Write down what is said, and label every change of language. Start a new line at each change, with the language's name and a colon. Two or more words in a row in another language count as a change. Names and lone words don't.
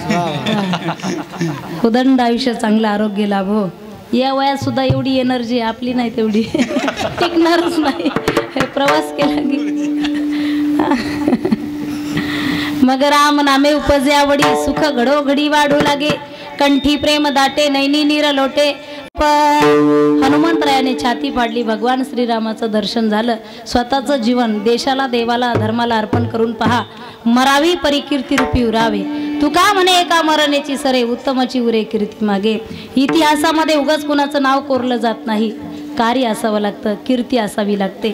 Marathi: उदंड आयुष्य, चांगलं आरोग्य लाभो. या वयात सुद्धा एवढी एनर्जी आपली नाही तेवढी टिकणारच नाही. प्रवास केला की मग राम नामे उपजे आवडी, सुख घडोघडी वाढू लागे, कंठी प्रेम दाटे, नैनी नीर लोटे. हनुमंतरायाने छाती फाडली. भगवान श्रीरामाचं दर्शन झालं. स्वतःचं जीवन देशाला, देवाला, धर्माला अर्पण करून पहा. मरावी परिकीर्ती रूपी उरावे. तुका म्हणे एका मरणेची सरे, उत्तमची उरे कीर्ती मागे. इतिहासामध्ये उगाच कुणाचं नाव कोरलं जात नाही. कार्य असावं लागतं, कीर्ती असावी लागते.